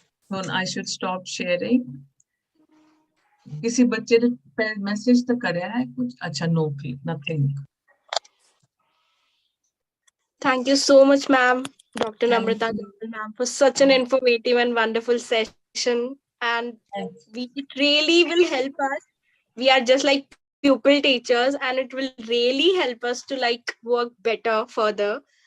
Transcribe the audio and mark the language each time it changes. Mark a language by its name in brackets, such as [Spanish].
[English] ਹੁਣ I should stop sharing. [Hindi] किसी बच्चे ने मैसेज तो कराया है कुछ? [English] अच्छा, no, nothing. Thank you so much, ma'am, Dr. Namrata ma'am, for such an informative and wonderful session. And it really will help us. We are just like pupil teachers, and it will really help us to like work better further.